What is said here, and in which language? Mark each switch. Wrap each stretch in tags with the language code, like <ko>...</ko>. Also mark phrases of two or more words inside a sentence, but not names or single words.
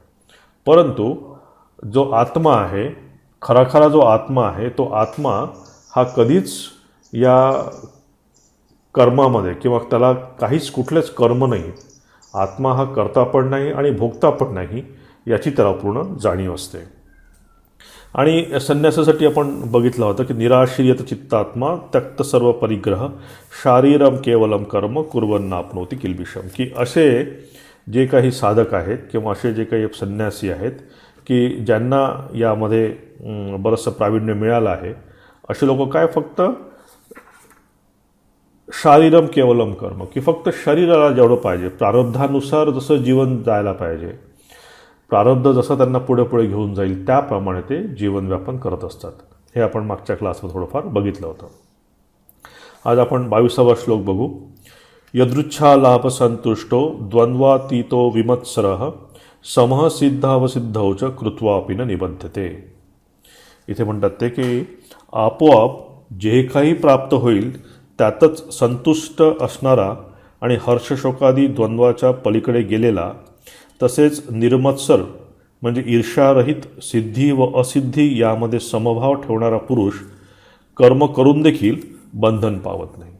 <mr>परंतु जो आत्मा आहे, खरा जो आत्मा आहे, तो आत्मा हा कधीच या कर्मामध्ये किंवा त्याला काहीच कुठलेच कर्म नाही, आत्मा हा करता पण नाही आणि भोगता पण नाही याची त्याला पूर्ण जाणीव असते. आणि संन्यासासाठी आपण बघितलं होतं की</mr> <sa>निराश्रियत चित्तात्मा त्यक्त सर्व परिग्रह शारीरम केवलम कर्म कुर्वन्नाप्नोति किल्बिषम,</sa> <mr>की असे जे काही साधक आहेत किंवा असे जे काही संन्यासी आहेत की ज्यांना यामध्ये बरंचसं प्रावीण्य मिळालं आहे, असे लोक काय फक्त</mr> <sa>शारीरम केवलम कर्म,</sa> <mr>की फक्त शरीराला जेवढं पाहिजे प्रारब्धानुसार जसं जीवन जायला पाहिजे, प्रारब्ध जसं त्यांना पुढे पुढे घेऊन जाईल त्याप्रमाणे ते जीवनव्यापन करत असतात. हे आपण मागच्या क्लासमध्ये थोडंफार बघितलं होतं. आज आपण 22वा श्लोक बघू.</mr> <sa>यदृच्छा लाभ संतुष्टो द्वंद्वातीतो विमत्सरः समः सिद्धावसिद्धौ च कृत्वापि न निबध्यते.</sa> <mr>इथे म्हणतात ते की आपोआप जे काही प्राप्त होईल त्यातच संतुष्ट असणारा आणि हर्षशोकादी द्वंद्वाच्या पलीकडे गेलेला, तसेच निर्मत्सर म्हणजे ईर्ष्यारहित सिद्धी व असिद्धी यामध्ये समभाव ठेवणारा पुरुष कर्म करून देखील बंधन पावत नाही.</mr>